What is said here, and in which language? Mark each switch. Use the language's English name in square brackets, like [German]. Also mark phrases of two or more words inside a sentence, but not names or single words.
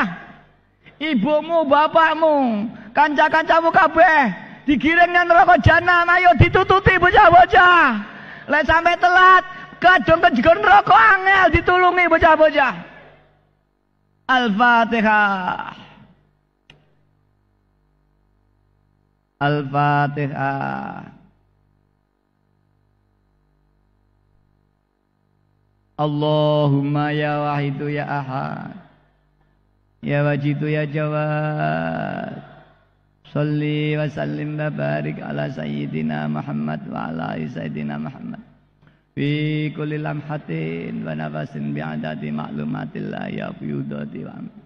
[Javanese] Ibumu, bapakmu, kanca-kancamu kabeh digiring nang neraka jahanam, ayo ditututi bocah-bocah. Lek sampai telat kadung kejegon neraka angel ditulungi bocah-bocah. Al-Fatihah. Al-Fatihah. [Arabic] اللهم يا واحد يا أحد يا واجد يا جواد صل وسلم وبارك على سيدنا محمد وعلى آل سيدنا محمد في كل لمحة ونفس بعدد معلومات الله يا فيوضاتي وأمين.